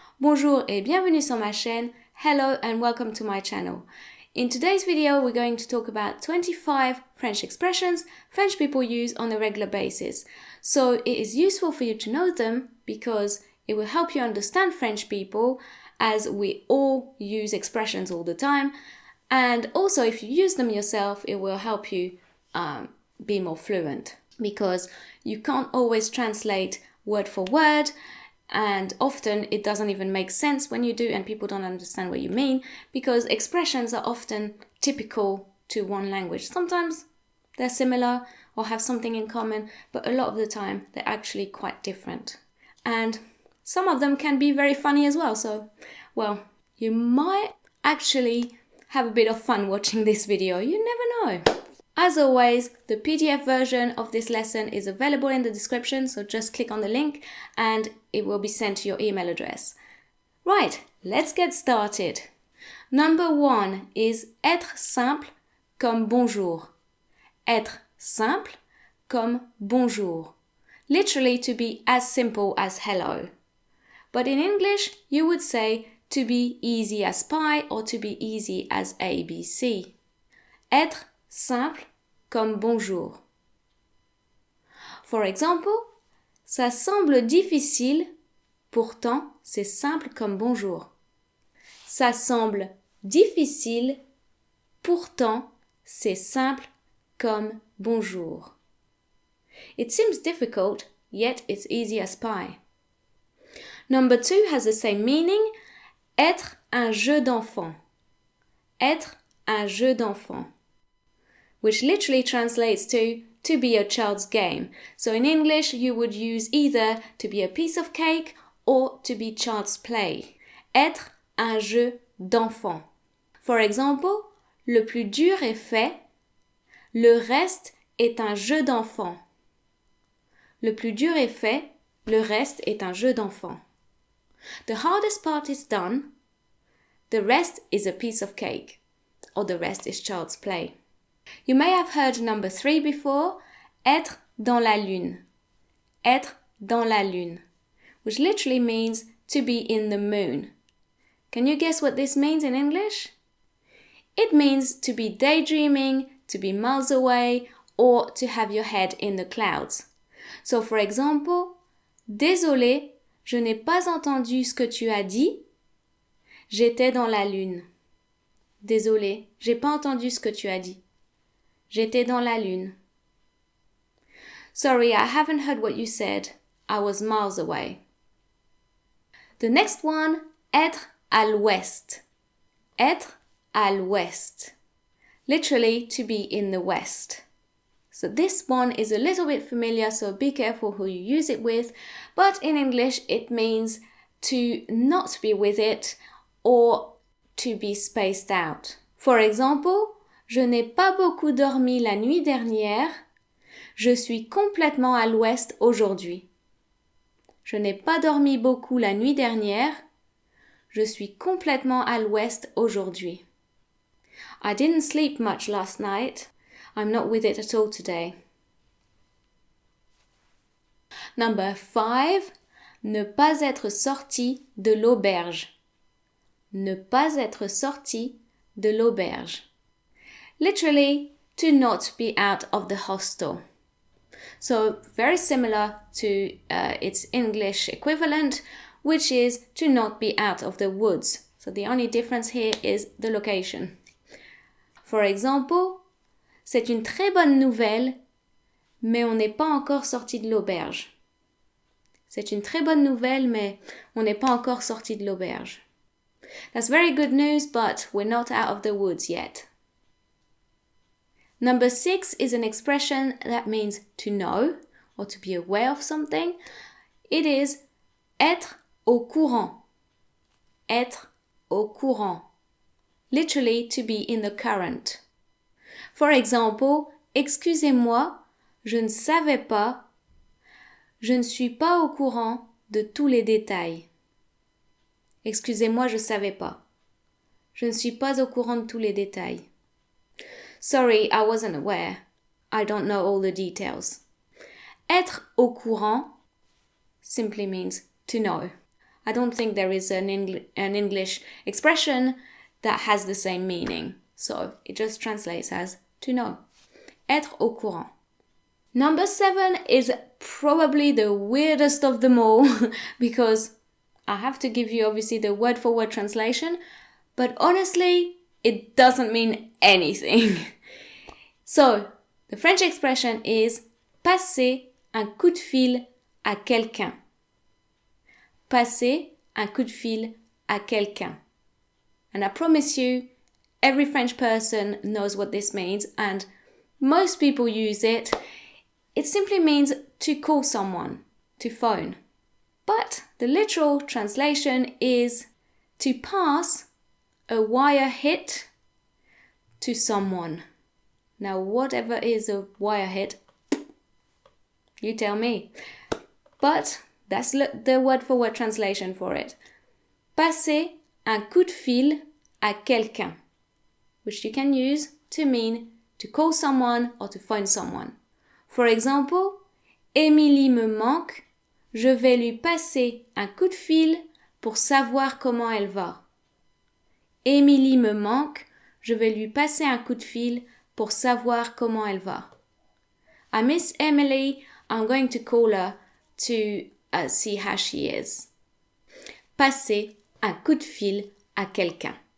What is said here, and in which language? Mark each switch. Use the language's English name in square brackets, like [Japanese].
[French] Bonjour et bienvenue sur ma chaîne. [English] Hello and welcome to my channel. In today's video, we're going to talk about 25 French expressions French people use on a regular basis. So it is useful for you to know them because it will help you understand French people as we all use expressions all the time. And also if you use them yourself, it will help you be more fluent because you can't always translate word for word. And often it doesn't even make sense when you do and people don't understand what you mean because expressions are often typical to one language. Sometimes they're similar or have something in common, but a lot of the time they're actually quite different. And some of them can be very funny as well. So, well, you might actually have a bit of fun watching this video. You never know. As always, the PDF version of this lesson is available in the description, so just click on the link and it will be sent to your email address. Right, let's get started. Number 1 is [French] être simple comme bonjour. Être simple comme bonjour. [English] Literally to be as simple as hello. But in English, you would say to be easy as pie or to be easy as ABC. [French] Être simple comme bonjour. [English] For example, [French] ça semble difficile, pourtant c'est simple comme bonjour. Ça semble difficile, pourtant c'est simple comme bonjour. [English] It seems difficult, yet it's easy as pie. Number 2 has the same meaning, [French] être un jeu d'enfant. Être un jeu d'enfant, [English] which literally translates to be a child's game. So in English, you would use either to be a piece of cake or to be child's play. [French] Être un jeu d'enfant. [English] For example, [French] le plus dur est fait, le reste est un jeu d'enfant. Le plus dur est fait, le reste est un jeu d'enfant. [English] The hardest part is done, the rest is a piece of cake, or the rest is child's play. You may have heard number 3 before, [French] être dans la lune. Être dans la lune, [English] which literally means to be in the moon. Can you guess what this means in English? It means to be daydreaming, to be miles away, or to have your head in the clouds. So for example, [French] désolé, je n'ai pas entendu ce que tu as dit. J'étais dans la lune. Désolé, j'ai pas entendu ce que tu as dit. J'étais dans la lune. [English] Sorry, I haven't heard what you said. I was miles away. The next one, [French] être à l'ouest. Être à l'ouest. [English] Literally, to be in the west. So this one is a little bit familiar, so be careful who you use it with. But in English, it means to not be with it or to be spaced out. For example, [French] je n'ai pas beaucoup dormi la nuit dernière. Je suis complètement à l'ouest aujourd'hui. Je n'ai pas dormi beaucoup la nuit dernière. Je suis complètement à l'ouest aujourd'hui. [English] I didn't sleep much last night. I'm not with it at all today. Number 5. [French] Ne pas être sorti de l'auberge. Ne pas être sorti de l'auberge. [English] Literally, to not be out of the hostel. So very similar to its English equivalent, which is to not be out of the woods. So the only difference here is the location. For example, [French] c'est une très bonne nouvelle, mais on n'est pas encore sorti de l'auberge. C'est une très bonne nouvelle, mais on n'est pas encore sorti de l'auberge. [English] That's very good news, but we're not out of the woods yet. Number 6 is an expression that means to know or to be aware of something. It is [French] être au courant. Être au courant. [English] Literally to be in the current. For example, [French] excusez-moi, je ne savais pas. Je ne suis pas au courant de tous les détails. Excusez-moi, je ne savais pas. Je ne suis pas au courant de tous les détails. [English] Sorry, I wasn't aware. I don't know all the details. [French] Être au courant [English] simply means to know. I don't think there is an English expression that has the same meaning. So it just translates as to know. [French] Être au courant. [English] Number 7 is probably the weirdest of them all because I have to give you obviously the word-for-word translation, but honestly, it doesn't mean anything. So, the French expression is [French] passer un coup de fil à quelqu'un. Passer un coup de fil à quelqu'un. [English] And I promise you, every French person knows what this means, and most people use it. It simply means to call someone, to phone. But the literal translation is to pass a wire hit to someone. Now, whatever is a wire hit, you tell me. But that's the word-for-word translation for it. [French] Passer un coup de fil à quelqu'un, [English] which you can use to mean to call someone or to phone someone. For example, [French] Émilie me manque, je vais lui passer un coup de fil pour savoir comment elle va. Émilie me manque, je vais lui passer un coup de fil pour savoir comment elle va. [English] I miss Emily, I'm going to call her to see how she is. [French] Passer un coup de fil à quelqu'un.